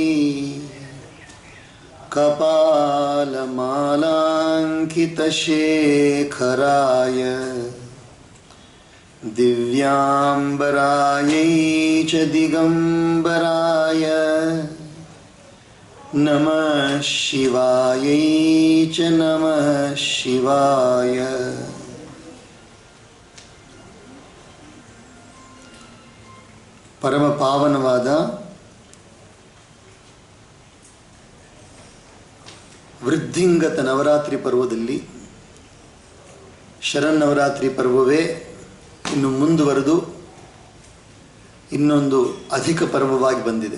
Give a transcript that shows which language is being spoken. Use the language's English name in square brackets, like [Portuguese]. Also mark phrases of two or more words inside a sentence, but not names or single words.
[Sanskrit] कपालमालाङ्कितशेखराय दिव्याम्बरायै च दिगम्बराय नमः शिवायै च नमः शिवाय। [Kannada] ಪರಮ ಪಾವನವಾದ ವೃದ್ಧಿಂಗತ ನವರಾತ್ರಿ ಪರ್ವದಲ್ಲಿ ಶರನ್ನವರಾತ್ರಿ ಪರ್ವವೇ ಇನ್ನು ಮುಂದುವರೆದು ಇನ್ನೊಂದು ಅಧಿಕ ಪರ್ವವಾಗಿ ಬಂದಿದೆ.